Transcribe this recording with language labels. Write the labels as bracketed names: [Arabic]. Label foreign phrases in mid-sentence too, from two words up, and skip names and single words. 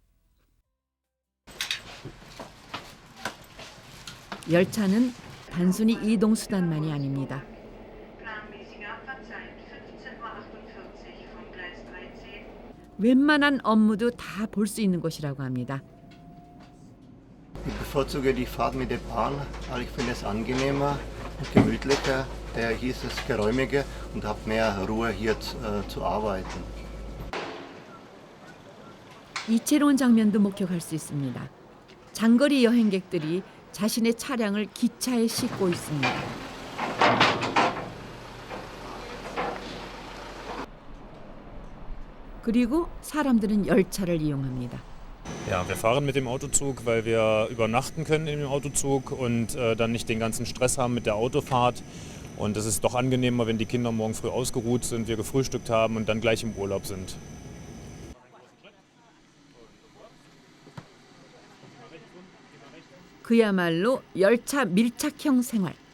[Korean] 열차는 단순히 이동수단만이 아닙니다. 웬만한 업무도 다 볼 수 있는 곳이라고 합니다. [German] Ich bevorzuge die Fahrt mit der Bahn, weil ich finde es angenehmer und gemütlicher. Hier ist es geräumiger und habe mehr Ruhe hier zu arbeiten. [Korean] 이채로운 장면도 목격할 수 있습니다. 장거리 여행객들이 자신의 차량을 기차에 싣고 있습니다. 그리고 사람들은 열차를 이용합니다. [German] Ja, wir fahren mit dem Autozug, weil wir übernachten können in dem Autozug und dann nicht den ganzen Stress haben mit der Autofahrt. Und es ist doch angenehmer, wenn die Kinder morgen früh ausgeruht sind, wir gefrühstückt haben und dann gleich im Urlaub sind. [Korean] 그야말로 열차 밀착형 생활.